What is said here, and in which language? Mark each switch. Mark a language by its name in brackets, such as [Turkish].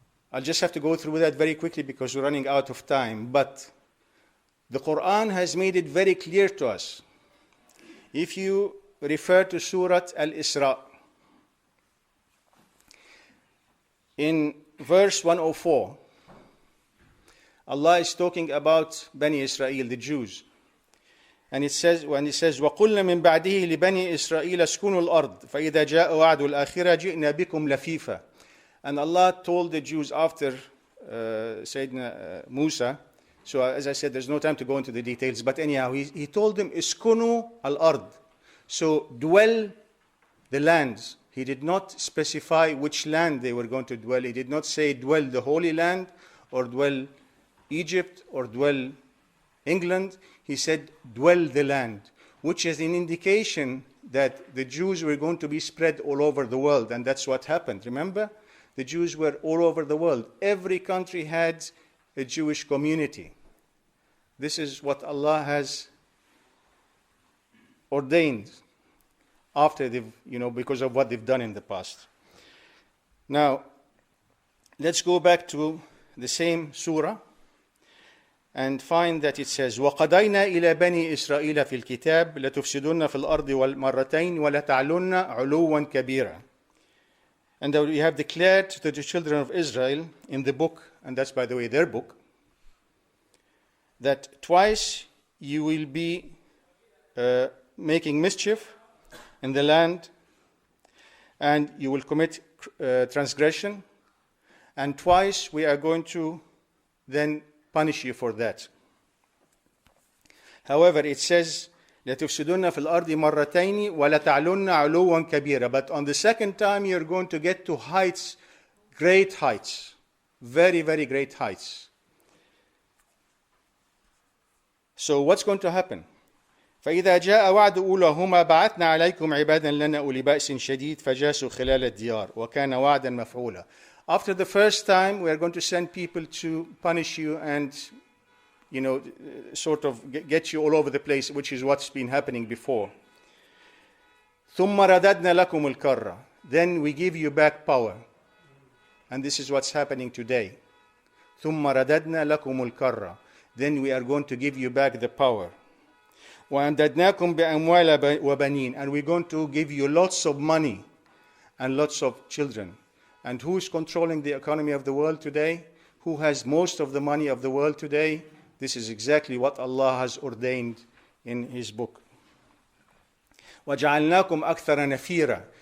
[English] I'll just have to go through that very quickly because we're running out of time. But the Quran has made it very clear to us. If you refer to Surah Al-Isra, in verse 104, Allah is talking about Bani Israel, the Jews. And it says, when it says, [Arabic] وَقُلْنَا مِنْ بَعْدِهِ لِبَنِي إِسْرَائِيلَ اسْكُنُوا الْأَرْضِ فَإِذَا جَاءَ وَعْدُ الْآخِرَةِ جِئْنَا بِكُمْ لَفِيفًا. [English] And Allah told the Jews after Sayyidina Musa, so as I said, there's no time to go into the details, but anyhow, he told them, [Arabic] iskunu al-ard. [English] So dwell the lands. He did not specify which land they were going to dwell. He did not say dwell the Holy Land, or dwell Egypt, or dwell England. He said dwell the land, which is an indication that the Jews were going to be spread all over the world, and that's what happened. Remember? The Jews were all over the world. Every country had a Jewish community. This is what Allah has ordained after they've, because of what they've done in the past. Now, let's go back to the same surah. and find that it says, [Arabic] وَقَضَيْنَا إِلَى بَنِي إِسْرَائِيلَ فِي الْكِتَابِ لَتُفْسِدُنَّ فِي الْأَرْضِ وَالْمَرَّتَيْنِ وَلَتَعْلُنَّ عُلُوًّا كَبِيرًا. [English] And that we have declared to the children of Israel in the book, and that's, by the way, their book, that twice you will be making mischief in the land, and you will commit transgression, and twice we are going to then punish you for that. However, it says, [Arabic] لَتُفْسِدُنَّ فِي الْأَرْضِ مَرَّتَيْنِ وَلَتَعْلُنَّ عُلُوًّا كَبِيرًا. [English] But on the second time, you're going to get to heights, great heights, very, very great heights. So what's going to happen? [Arabic] فإذا جاء وعد أولاهما بعثنا عليكم عبادا لنا أولي بأس شديد فجاسوا خلال الديار وكان وعدا مفعولا. [English] After the first time, we are going to send people to punish you and, sort of get you all over the place, which is what's been happening before. [Arabic] ثم رددنا لكم الكرة. [English] Then we give you back power. And this is what's happening today. [Arabic] ثم رددنا لكم الكرة. [English] Then we are going to give you back the power. [Arabic] وأمددناكم بأموال وبنين. [English] And we're going to give you lots of money and lots of children. And who is controlling the economy of the world today? Who has most of the money of the world today? This is exactly what Allah has ordained in His book. [Arabic] وَجَعَلْنَاكُمْ أَكْثَرَ نَفِيرًا.